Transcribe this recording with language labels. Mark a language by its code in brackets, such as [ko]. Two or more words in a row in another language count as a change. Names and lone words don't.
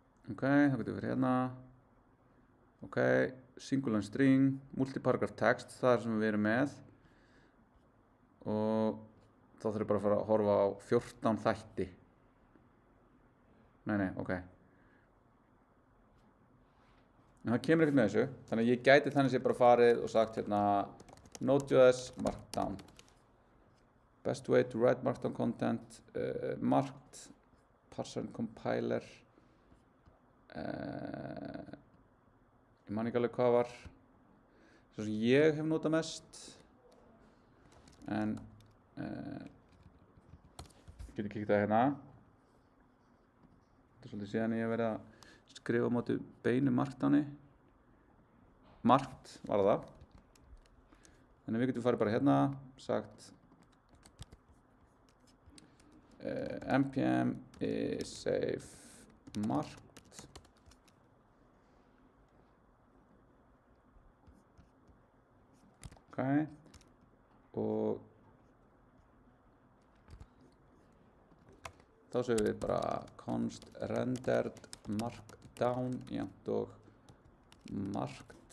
[is] Ok, þá getum við verið hérna. [en] Ok, single line string, multiparagraph text, [is] það sem við erum með. Og þá þurfum við bara að fara að horfa á 14 þætti. Nei, ok. En það kemur ekkert með þessu, þannig að ég gæti þannig sé bara farið og sagt hérna Node.js Markdown. [en] Best way to write Markdown content, marked, parser and compiler. [is] Ég man ekki alveg hvað var. Svo sem ég hef notað mest. En ég geti kíkt það hérna. Þetta er svolítið síðan ég hef verið að skrifa á móti beinu Markdowni. Marked var það. Þannig við getum farið bara hérna, sagt [en] npm is save marked. [is] Ok. Og þá séum við bara [en] const rendered markdown [is] jafnt og marked.